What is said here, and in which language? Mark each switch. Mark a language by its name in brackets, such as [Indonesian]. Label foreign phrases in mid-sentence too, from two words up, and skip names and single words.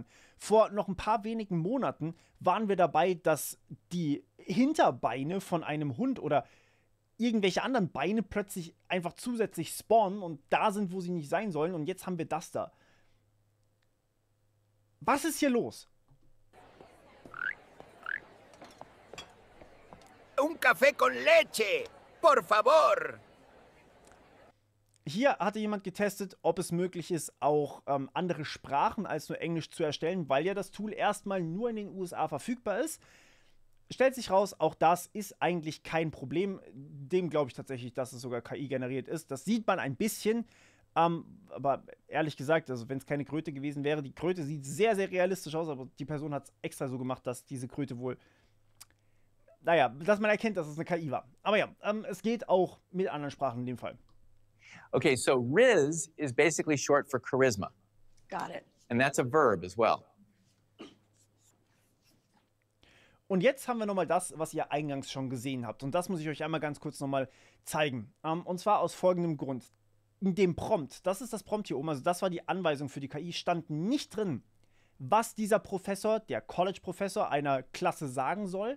[German] Vor noch ein paar wenigen Monaten waren wir dabei, dass die Hinterbeine von einem Hund oder irgendwelche anderen Beine plötzlich einfach zusätzlich spawnen und da sind, wo sie nicht sein sollen, und jetzt haben wir das da. Was ist hier los? [Spanish] Un café con leche, por favor. [German] Hier hatte jemand getestet, ob es möglich ist, auch andere Sprachen als nur Englisch zu erstellen, weil ja das Tool erstmal nur in den USA verfügbar ist. Stellt sich raus, auch das ist eigentlich kein Problem. Dem glaube ich tatsächlich, dass es sogar KI generiert ist. Das sieht man ein bisschen, aber ehrlich gesagt, also wenn es keine Kröte gewesen wäre, die Kröte sieht sehr, sehr realistisch aus, aber die Person hat es extra so gemacht, dass diese Kröte wohl, naja, dass man erkennt, dass es eine KI war. Aber ja, es geht auch mit anderen Sprachen in dem Fall. [English] Okay, so Riz is basically short for charisma. Got it. And that's a verb as well. [German] Und jetzt haben wir nochmal das, was ihr eingangs schon gesehen habt. Und das muss ich euch einmal ganz kurz nochmal zeigen. Und zwar aus folgendem Grund. In dem Prompt, das ist das Prompt hier oben, also das war die Anweisung für die KI, stand nicht drin, was dieser Professor, der College-Professor einer Klasse sagen soll.